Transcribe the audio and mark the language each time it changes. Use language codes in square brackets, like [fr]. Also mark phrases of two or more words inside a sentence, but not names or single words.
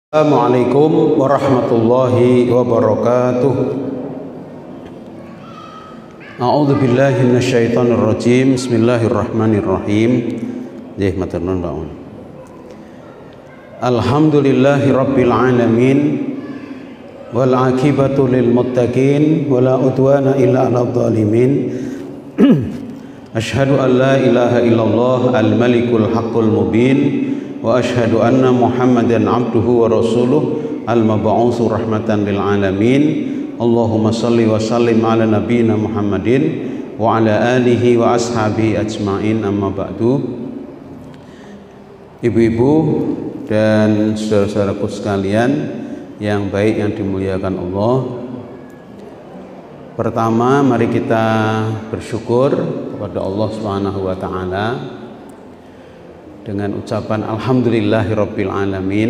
[ar] السلام عليكم ورحمة الله وبركاته. أعوذ بالله من الشيطان الرجيم. بسم الله الرحمن الرحيم. [jv] Matur nuwun Pak. [ar] الحمد لله رب العالمين والعاقبة للمتقين ولا عدوان إلا على الظالمين. أشهد أن لا إله إلا الله الملك الحق المبين وأشهد أن محمدا عبده ورسوله المبعوث رحمة للعالمين. اللهم صل وسلم على نبينا محمد وعلى آله وأصحابه أجمعين، أما بعد. [id] Ibu-ibu dan saudara-saudaraku sekalian yang baik yang dimuliakan Allah, pertama mari kita bersyukur kepada Allah [ar] سبحانه وتعالى [id] dengan ucapan [ar] الحمد لله رب العالمين.